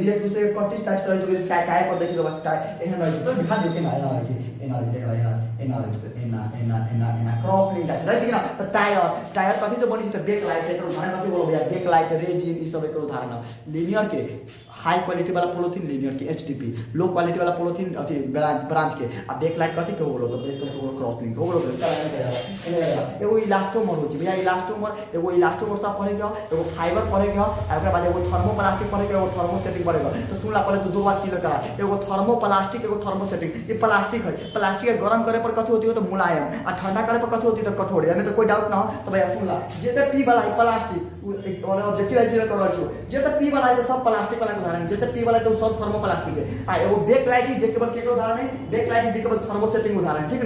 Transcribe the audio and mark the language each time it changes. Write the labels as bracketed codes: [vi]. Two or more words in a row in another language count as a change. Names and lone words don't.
[mai] ये एक दूसरे के कटिस टाइप रहे, तो टायर पर देखि दो टायर एहन रहे छै, तो ध्यान दियो कि ना एना रहे छै, एना देख रहा है एना [en] cross link type [mai] रहे छै कि ना। तो टायर कथि से बनी छै, तो बेक लाइट एकर उदाहरण कथि बोलो भैया, बेक लाइट, रेजिन, ई सब एकर उदाहरण है। लीनियर के [en] high quality [mai] वाला पोलोथीन लीनियर के HDP, [en] low quality [mai] वाला पोलोथीन अथी ब्रांच के, आ बेक लाइट कथि के हो बोलो, तो बेक लाइट को [en] cross link [mai] हो बोलो। एगो इलास्टोमर हो छै भैया, एगो इलास्टोमर तो पढ़े के, एगो फाइबर पढ़े के, ओकरा बाद एगो थर्मोप्लास्टिक पढ़े के, एगो थर्मोसेटिक पढ़े के। तो सुन ला पहले तो दो बात क्लियर करा, एगो थर्मोप्लास्टिक एगो थर्मोसेटिक। ये प्लास्टिक है, प्लास्टिक के गरम करे पर कथि होती है, तो मुलायम, और ठंडा करे पर कथि होती है, तो कठोर। यानी तो कोई डाउट ना हो, तो भैया सुन ला, जेते पी वाला है प्लास्टिक वाला [en] objective clear [mai] कर रहा छु, जेते पी वाला है तो सब प्लास्टिक वाला के उदाहरण, जेते पी वाला है तो सब थर्मोप्लास्टिक है। आ एगो बेक लाइट है जे केवल के उदाहरण है, बेक लाइट है जे केवल थर्मोसेटिंग उदाहरण, ठीक ना।